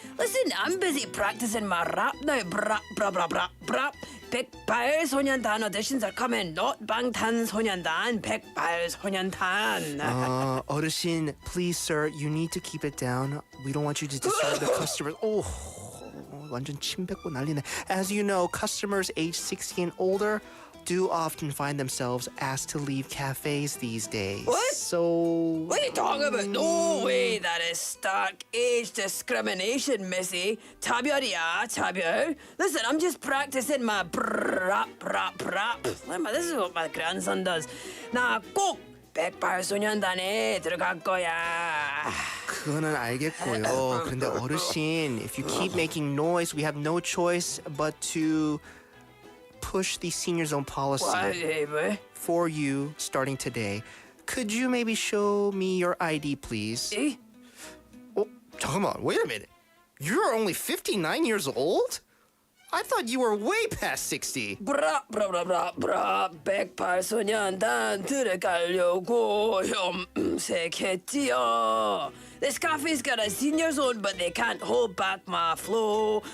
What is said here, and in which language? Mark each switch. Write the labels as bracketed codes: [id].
[en] Listen, I'm busy practicing my rap now. Brap, brap, brap, brap, brap. 백발 소년단 auditions are coming. Not 방탄소년단. 백발 소년단. 어르신, please, sir, you need to keep it down. We don't want you to disturb the customers. [ko] Oh, 완전 침 뱉고 난리네. [en] As you know, customers age 60 and older do often find themselves asked to leave cafes these days. What? So... What are you talking about? No way, that is stark age discrimination, Missy. [ko] 차별이야, 차별. [en] Listen, I'm just practicing my rap. This is what my grandson does. [ko] 나 꼭 백발소년단에 들어갈 거야. 그거는 알겠고요. 그런데 어르신, [en] if you keep making noise, we have no choice but to push the senior zone policy [ko] 뭐? [en] for you starting today. Could you maybe show me your ID, please? 에? Oh, [ko] 잠깐만, [en] wait a minute. You're only 59 years old? I thought you were way past 60. [ko] 브라 브라 브라 브라 브라 108소년단 들어가려고 염색했지요. [en] This cafe's got a senior zone, but they can't hold back my flow.